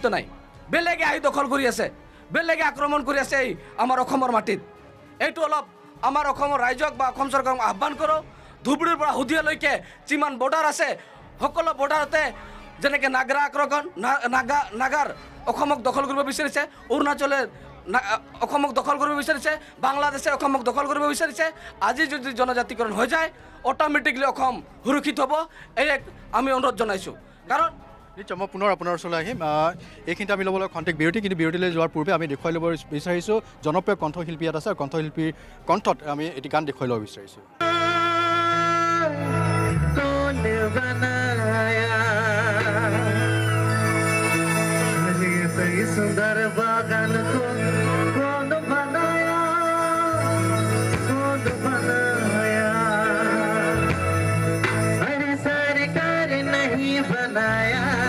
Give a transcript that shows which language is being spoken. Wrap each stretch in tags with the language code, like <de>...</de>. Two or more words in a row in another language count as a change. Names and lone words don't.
<as>নাই বেলেগে আহি দখল কৰি আছে বেলেগে আক্ৰমণ কৰি আছে আমাৰ অসমৰ মাটিত এইটো অলপ আমাৰ অসমৰ ৰাইজক বা অসম চৰকাৰক আহ্বান কৰো ধুবুৰীৰ পৰা হুদিয়ালৈকে যিমান বৰ্ডাৰ আছে সকলো বৰ্ডাৰতে যেনেকৈ নাগৰা আক্ৰমণ নাগাৰ অসমক দখল কৰিব বিচাৰিছে অৰুণাচলে অসমক দখল কৰিব বিচাৰিছে বাংলাদেশে অসমক দখল কৰিব বিচাৰিছে আজি যদি জনজাতিকৰণ হৈ যায় অটোমেটিকলি অসম সুৰক্ষিত হ'ব এই আমি অনুৰোধ জনাইছোঁ কাৰণ নিশ্চয় মই পুনৰ আপোনাৰ ওচৰলৈ আহিম এইখিনিতে আমি ল'বলৈ খন্তেক বিৰতি কিন্তু বিৰতিলৈ যোৱাৰ পূৰ্বে আমি দেখুৱাই ল'ব বিচাৰিছোঁ জনপ্ৰিয় কণ্ঠশিল্পী ইয়াত আছে আৰু কণ্ঠশিল্পীৰ কণ্ঠত আমি এটি গান দেখুৱাই ল'ব বিচাৰিছোঁ</as> <hi>सुंदर बागान को कौन बनाया अरे सरकार नहीं बनाया</hi>